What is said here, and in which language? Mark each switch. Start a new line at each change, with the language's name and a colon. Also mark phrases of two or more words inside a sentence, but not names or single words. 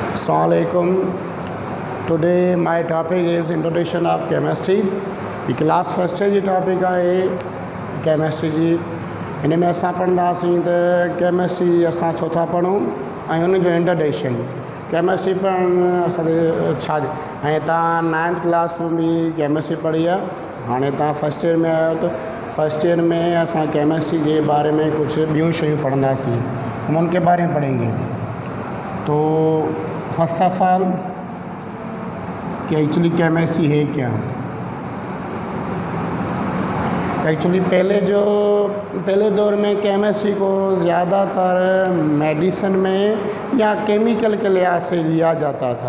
English: Assalamualaikum. Today my topic is introduction of chemistry.
Sindhi: ये
English: class first
Sindhi: जी टॉपिक आहे केमिस्ट्री जी। हिन में असां पढ़ंदासीं त केमिस्ट्री असां छो था पढ़ूं ऐं हुन जो इंट्रोडक्शन। केमिस्ट्री पढ़ण असांखे छा ऐं तव्हां 9th क्लास में भी केमिस्ट्री पढ़ी आहे, हाणे तव्हां
English: first year
Sindhi: में आहियो त
English: first year
Sindhi: में असां केमिस्ट्री
Urdu: کے بارے میں کچھ
Sindhi: ॿियूं शयूं पढ़ंदासीं,
Urdu: ہم ان کے بارے میں پڑھیں گے. تو
English: first of all
Urdu: کہ
English: actually chemistry
Urdu: ہے کیا. ایکچوئلی پہلے دور میں کیمسٹری کو زیادہ تر میڈیسن میں یا کیمیکل کے لحاظ سے لیا جاتا تھا.